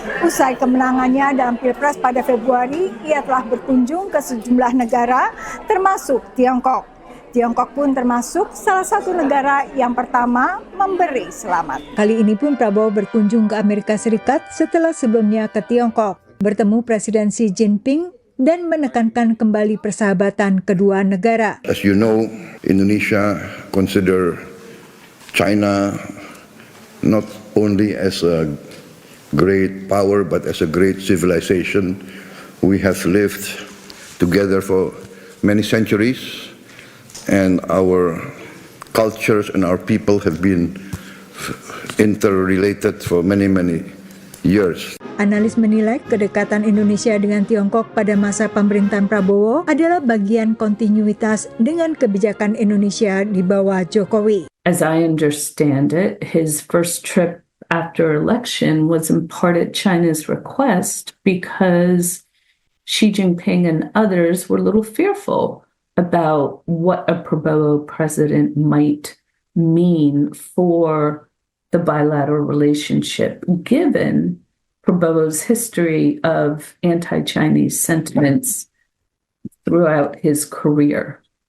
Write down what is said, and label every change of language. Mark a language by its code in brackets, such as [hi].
[id] Usai kemenangannya dalam Pilpres pada Februari, ia telah berkunjung ke sejumlah negara termasuk Tiongkok. Tiongkok pun termasuk salah satu negara yang pertama memberi selamat. Kali ini pun Prabowo berkunjung ke Amerika Serikat setelah sebelumnya ke Tiongkok, bertemu Presiden Xi Jinping dan menekankan kembali persahabatan kedua negara. [en] As you know, Indonesia consider China not only as a great power but as a great civilization. We have lived together for many centuries. And our cultures and our people have been interrelated for many years. [id] Analis menilai kedekatan Indonesia dengan Tiongkok pada masa pemerintahan Prabowo adalah bagian kontinuitas dengan kebijakan Indonesia di bawah Jokowi. [en] As I understand it, his first trip after election was in part at China's request because Xi Jinping and others were a little fearful about what a Prabowo president might mean for the bilateral relationship, given Prabowo's history of anti-Chinese sentiments throughout his career.